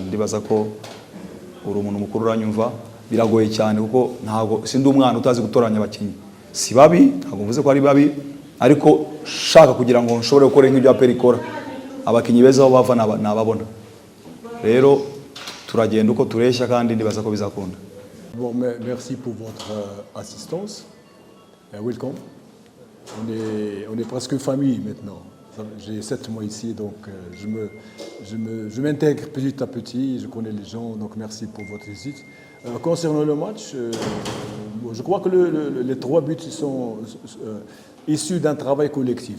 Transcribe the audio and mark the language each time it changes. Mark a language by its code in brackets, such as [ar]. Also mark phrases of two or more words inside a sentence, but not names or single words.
[rw] Ndibaza ko uri umuntu mukuru uranyumva, biragoye cyane kuko ntago sindi umwana utazi gutoranya abakinnyi. Si babi, ntago mvuze ko ari babi, ariko shaka kugira ngo nshobore gukora nk'ibyo APR ikora, abakinnyi beza aho bava nababona. Rero turagenda uko tureshya kandi ndibaza ko bizakunda. [fr] Bon, merci pour votre assistance. [en] Welcome. [fr] On est presque famille maintenant. J'ai 7 mois ici, donc je m'intègre petit à petit, je connais les gens, donc merci pour votre visite. Concernant le match, je crois que les 3 buts sont issus d'un travail collectif.